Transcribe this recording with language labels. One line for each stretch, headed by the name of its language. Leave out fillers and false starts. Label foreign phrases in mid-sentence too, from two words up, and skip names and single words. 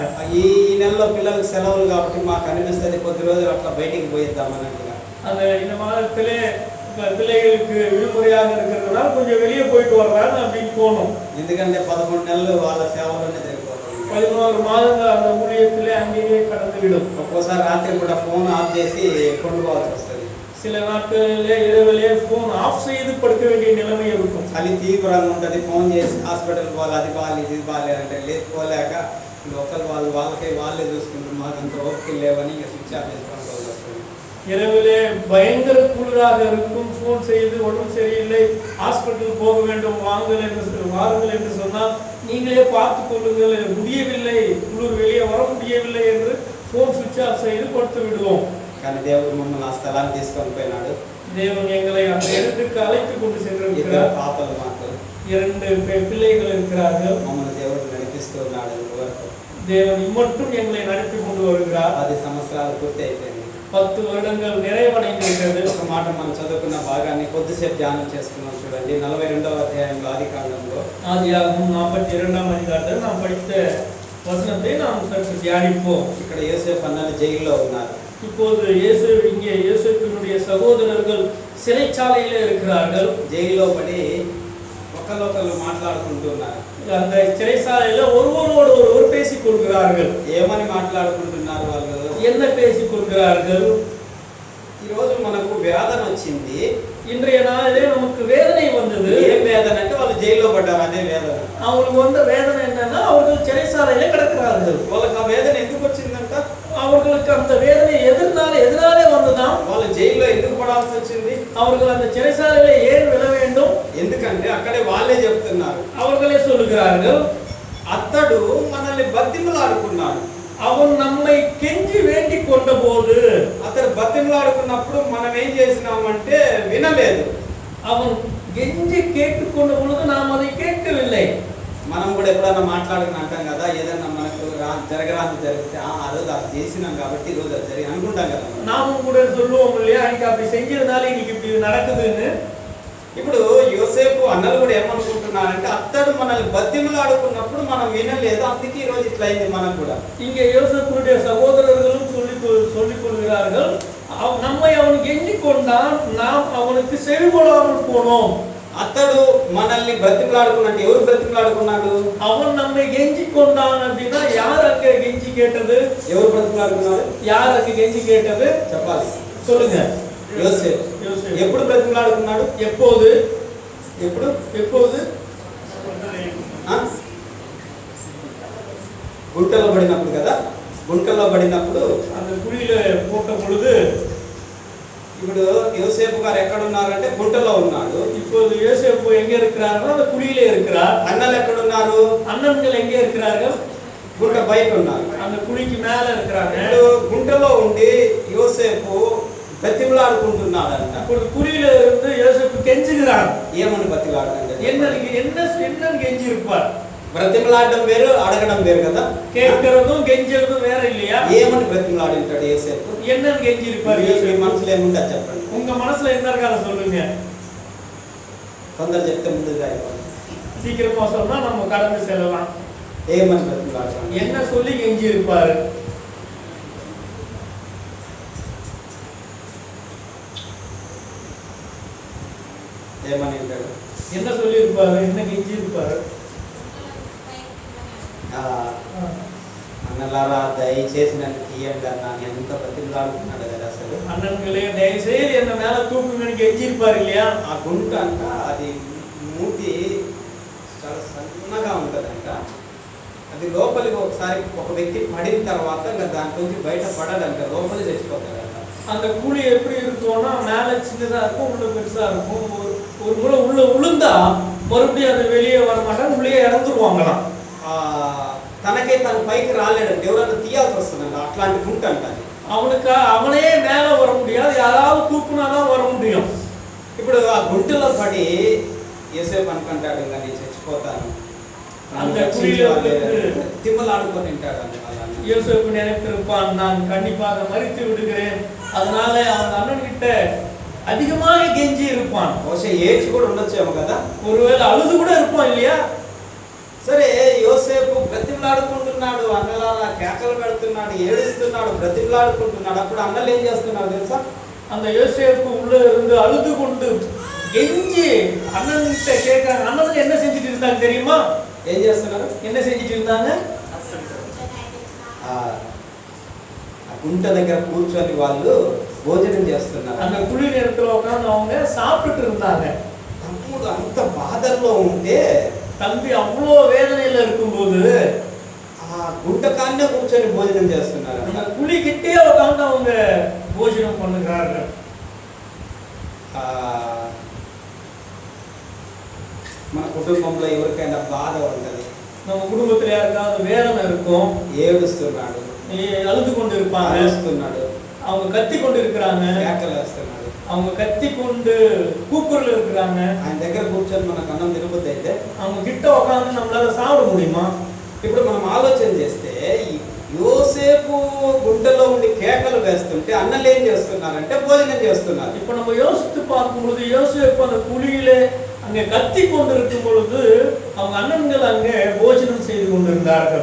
Telugu: ఈ నెలలో పిల్లలకు సెలవులు కాబట్టి మాకు అనిపిస్తుంది కొద్ది రోజులు అట్లా బయటికి పోయిద్దాం అన్నట్టుగా.
Tamil: அந்த இந்த மாதத்திலே பிள்ளைகளுக்கு விடுமுறையாக இருக்கிறதுனால கொஞ்சம் வெளியே போயிட்டு வரலான்னு அப்படின்னு தோணும்.
Telugu: ఎందుకంటే 11 నెలలు వాళ్ళ సేవలోనే జరిగిపోతుంది.
Tamil: 11 மாதங்கள் அந்த ஊழியத்திலே அங்கேயே கடந்து விடும்.
Telugu: ఒక్కోసారి రాత్రి కూడా ఫోన్ ఆఫ్ చేసి పండుకోవాల్సి వస్తుంది.
Tamil: சில நாட்களிலே இரவிலே போன் ஆஃப் செய்து படுக்க வேண்டிய நிலைமை இருக்கும்.
Telugu: చలి తీవ్రంగా ఉంటుంది, ఫోన్ చేసి హాస్పిటల్ పోవాలి, అది బాగాలి ఇది బాగాలి అంటే లేకపోలేక లోకల్ వాళ్ళే చూసుకుంటారు. మాకు అంత ఓపిక లేవని స్విచ్ ఆఫ్ చేసుకోవాలి వస్తుంది.
Tamil: இரவிலே பயங்கர குளிராக இருக்கும், ஃபோன் செய்து உடம்பு சரியில்லை, ஹாஸ்பிட்டல் போக வேண்டும், வாருங்கள் என்று சொன்னால் நீங்களே பார்த்து கொள்ளுங்கள், முடியவில்லை, குளிர் வெளியே வர முடியவில்லை என்று ஃபோன் சுவிட்ச் ஆஃப் செய்து கொடுத்து விடுவோம்.
Telugu: కానీ దేవుడు మమ్మల్ని ఆ స్థలాన్ని తీసుకొని పోయినాడు.
Tamil: தேவன் எங்களை அந்த இடத்துக்கு அழைத்து கொண்டு சென்றிருக்கிறார்.
Telugu: పాపలు మాకు
Tamil: 2 பிள்ளைகள் இருக்கிறார்கள்.
Telugu: మమ్మల్ని దేవుడు నడిపిస్తూ ఉన్నాడు.
Tamil: தேவன் இம்மட்டும் எங்களை நடத்தி கொண்டு வருகிறார்.
Telugu: 10 సంవత్సరాలు పూర్తి అయిపోయింది.
Tamil: 10 வருடங்கள் நிறைவடைந்திருக்கிறது.
Telugu: ఒక మాట మనం చదువుకున్న భాగాన్ని కొద్దిసేపు ధ్యానం చేసుకున్నాం చూడండి. 42వ అధ్యాయంలో ఆదికాండంలో
Tamil: ஆதியாகமம் 42ஆம் அதிகாரத்தில் நாம் படித்த வசனத்தை நாம் சற்று தியானிப்போம்.
Telugu: ఇక్కడ యోసేపు అన్నలు జైల్లో ఉన్నారు.
Tamil: இப்போது இங்கே யோசேப்பினுடைய சகோதரர்கள் சிறைச்சாலையிலே இருக்கிறார்கள்.
Telugu: జైల్లో పడి ఒకరు మాట్లాడుకుంటున్నారు.
Tamil: அந்த சிறைச்சாலையில ஒருவரோடு ஒருவர் பேசிக் கொள்கிறார்கள்.
Telugu: ఏమని మాట్లాడుకుంటున్నారు వాళ్ళు?
Tamil: என்ன பேசிக் கொள்கிறார்கள்?
Telugu: ఈ రోజు మనకు వేదన వచ్చింది,
Tamil: இன்றைய நாளிலே நமக்கு வேதனை வந்தது.
Telugu: ఏం వేదన అంటే వాళ్ళు జైల్లో పడ్డారు, అదే వేదన.
Tamil: அவங்களுக்கு வந்த வேதனை என்னன்னா அவர்கள் சிறைச்சாலையில கிடக்கிறார்கள்.
Telugu: వాళ్ళకి ఆ వేదన ఎందుకు వచ్చిందంట?
Tamil: அவர்களுக்கு அந்த வேதனை எதனாலே வந்ததாம்?
Telugu: వాళ్ళు జైల్లో ఎందుకు పడాల్సి వచ్చింది?
Tamil: அவர்கள் அந்த சிறைச்சாலையில ஏன் விழ வேண்டும்?
Telugu: ఎందుకంటే అక్కడే వాళ్ళే చెప్తున్నారు,
Tamil: அவர்களே சொல்லுகிறார்கள்,
Telugu: అతడు మనల్ని బతిమలాడుకున్నాడు.
Tamil: அவன் நம்மை கெஞ்சி வேண்டிக் கொண்ட போது,
Telugu: అతడు బతిమలాడుకున్నప్పుడు మనం ఏం చేసినామంటే వినలేదు.
Tamil: அவன் கெஞ்சி கேட்டுக்கொண்ட பொழுது நாம் அதை கேட்கவில்லை.
Telugu: మనం కూడా ఎప్పుడన్నా మాట్లాడుకుని అంటాం కదా, ఏదన్నా మనకు జరగరాంది జరిగితే ఆ రోజు అది చేసినాం కాబట్టి ఈ రోజు అది జరిగి అనుకుంటాం కదా.
Tamil: நாமும் கூட சொல்லுவோம் இல்லையா, அன்னைக்கு அப்படி செஞ்சதுனால இன்னைக்கு இப்படி நடக்குதுன்னு.
Telugu: ఇప్పుడు యోసేపు అన్నలు కూడా ఏమనుకుంటున్నారంటే అతడు మనల్ని బతిమలాడుకున్నప్పుడు మనం వినలేదు, అందుకే ఈ రోజు ఇట్లా అయింది మనకు కూడా.
Tamil: இங்கே யோசேப்புடைய சகோதரர்களும் சொல்லிக் கொள்கிறார்கள், நம்மை அவன் கெஞ்சி கொண்டான், நாம் அவனுக்கு செவிகொள்ளாமல் போனோம்.
Telugu: అతడు మనల్ని బ్రతిమలాడుకున్నట్టు ఎవరు బ్రతిమలాడుకున్నాడు?
Tamil: அவன் நம்மை கெஞ்சி கொண்டான் அப்படின்னா யார் அங்க கெஞ்சி கேட்டது?
Telugu: ఎవరు బ్రతిమలాడుకున్నారు?
Tamil: யார் அங்க கெஞ்சி கேட்டது?
Telugu: చెప్పాలి,
Tamil: சொல்லுங்க.
Telugu: యోసేపు. ఎప్పుడు బ్రతిమలాడుకున్నాడు?
Tamil: எப்போது?
Telugu: గుంటలో పడినప్పుడు కదా. గుంటలో పడినప్పుడు
Tamil: அந்த குழியில போட்ட பொழுது
Telugu: ఇప్పుడు యోసేపు గారు ఎక్కడ ఉన్నారంటే గుంటలో ఉన్నాడు.
Tamil: இப்போது யோசேப்பு எங்க இருக்கிறார்கள்? அந்த குழியிலே இருக்கிறார்.
Telugu: అన్నలు ఎక్కడ ఉన్నారు?
Tamil: அண்ணன்கள் எங்கே இருக்கிறார்கள்?
Telugu: గుంట బయట ఉన్నారు.
Tamil: அந்த குழிக்கு மேல இருக்கிறாங்க.
Telugu: ఇప్పుడు గుంటలో ఉండి యోసేపు బతిమలాడుకుంటున్నాడంట.
Tamil: ఇప్పుడు குழியில இருந்து யோசேப்பு கெஞ்சுகிறார்.
Telugu: ఏమని బతిలాడుతుంటే
Tamil: என்னன்னு கெஞ்சி இருப்பார்?
Telugu: బ్రతిమలాడడం వేరు, అడగడం వేరు కదా.
Tamil: கேட்கிறதும் கெஞ்சறதும் வேற இல்லையா?
Telugu: ఏమని బ్రతిమలాడింటాడు యోసేపు?
Tamil: என்னன்னு கெஞ்சி இருப்பார்?
Telugu: మీ మనసులో ఏముందో చెప్పండి.
Tamil: உங்க மனசுல என்ன இருக்காத சொல்லுங்க.
Telugu: తొందర చెప్తే ముందుగా అయిపోతుంది.
Tamil: சீக்கிரமா சொன்னா நம்ம கடந்து செல்லலாம்.
Telugu: ఏమని బ్రతిమలాడతాడు?
Tamil: என்ன சொல்லி கெஞ்சி இருப்பாரு?
Telugu: ఏమని అంటాడు?
Tamil: என்ன சொல்லி இருப்பாரு? என்ன கெஞ்சி இருப்பாரு?
Telugu: అన్నలారా దయచేసి నన్ను తీయండి అన్నా. ఎంత బ్రతిమలాడుతున్నాడు కదా అసలు.
Tamil: అన్నన్களே దయచేసి என்ன மேல தூக்குங்கன்னு கெஞ்சி இருப்பாரு இல்லையா?
Telugu: ఆ గుంట అంట అది మూతి చాలా సన్నగా ఉంటుందంట. అది లోపలికి ఒకసారి ఒక వ్యక్తి పడిన తర్వాత ఇంకా దాంట్లో నుంచి బయట పడాలంట, లోపలి చచ్చిపోతాడంట.
Tamil: அந்த குழி எப்படி இருக்கும்னா மேல சின்னதா இருக்கும், உள்ள பெருசா இருக்கும். ஒரு முறை உள்ள உளுந்தா மறுபடியும் அது வெளியே வர மாட்டாங்க, உள்ளே இறந்துருவாங்களாம்.
Telugu: తనకే తన పైకి రాలేడంటే ఎవరైనా తీయాల్సి వస్తుందంట. అట్లాంటి గుంట అంట అది.
Tamil: அவனே மேல வர முடியாது, யாராவது தூக்குனாதான் வர முடியும்.
Telugu: ఇప్పుడు ఆ గుంటలో పడి యోసేపు అనుకుంటాడు ఇంకా నేను చచ్చిపోతాను,
Tamil: அந்த குழியில
Telugu: తిమ్మలాడుకొని ఉంటాడు.
Tamil: யோசேப்பு நினைத்திருப்பான், நான் கண்டிப்பாக மரித்து விடுகிறேன். அதனால அவன் அண்ணன் கிட்ட அதிகமாக கெஞ்சி இருப்பான்.
Telugu: బహుశా ఏడ్చి కూడా ఉండొచ్చేమో కదా.
Tamil: ஒருவேளை அழுது கூட இருப்பான் இல்லையா?
Telugu: సరే యోసేపు బ్రతిమలాడుకుంటున్నాడు, అన్నలారా కేకలు పెడుతున్నాడు, ఏడుస్తున్నాడు, బ్రతిమలాడుకుంటున్నాడు. అప్పుడు అన్నలు ఏం చేస్తున్నాడు తెలుసా?
Tamil: அந்த யோசேப்பு உள்ள இருந்து அழுது கொண்டு கெஞ்சி அண்ணன் கிட்ட கேட்கிறாங்க. அண்ணன் என்ன செஞ்சுட்டு இருந்தாங்க தெரியுமா?
Telugu: ఏం చేస్తున్నారు?
Tamil: என்ன செஞ்சுட்டு இருந்தாங்க?
Telugu: ఆ గుంట దగ్గర కూర్చొని వాళ్ళు భోజనం చేస్తున్నారు.
Tamil: அந்த குழி நேரத்துல உட்கார்ந்து அவங்க சாப்பிட்டுட்டு இருந்தாங்க.
Telugu: తమ్ముడు అంత బాధల్లో ఉంటే,
Tamil: தம்பி அவ்வளோ வேதனையில இருக்கும்போது
Telugu: ఆ గుంట కాన్నే కూర్చొని భోజనం చేస్తున్నారు.
Tamil: அந்த குழி கிட்டே உட்கார்ந்து அவங்க போஜனம் பண்ணுகிறார்கள்.
Telugu: మన కుటుంబంలో ఎవరికైనా బాధ ఉంటుంది,
Tamil: நம்ம குடும்பத்துல யாருக்காவது வேதனை இருக்கும்,
Telugu: ఏడుస్తున్నాడు,
Tamil: அழுது கொண்டு இருப்பாங்க,
Telugu: అరుస్తున్నాడు,
Tamil: அவங்க கத்தி கொண்டு இருக்கிறாங்க,
Telugu: కేకలేస్తున్నాడు,
Tamil: அவங்க கத்தி கொண்டு கூக்குரல் இருக்கிறாங்க.
Telugu: ఆయన దగ్గర కూర్చొని మనకు అన్నం తినబుద్ధి అయితే
Tamil: அவங்க கிட்ட உட்கார்ந்து நம்மளால சாப்பிட முடியுமா?
Telugu: ఇప్పుడు మనం ఆలోచన చేస్తే యోసేపు గుంటలో ఉండి కేకలు వేస్తుంటే అన్నలు ఏం చేస్తున్నారంటే భోజనం చేస్తున్నారు.
Tamil: இப்ப நம்ம யோசித்து பார்க்கும் பொழுது யோசேப்பு அந்த குழியிலே அங்கே கத்தி கொண்டிருக்கும் பொழுது அவங்க அண்ணன்கள் அங்கே போஜனம் செய்து கொண்டிருந்தார்கள்.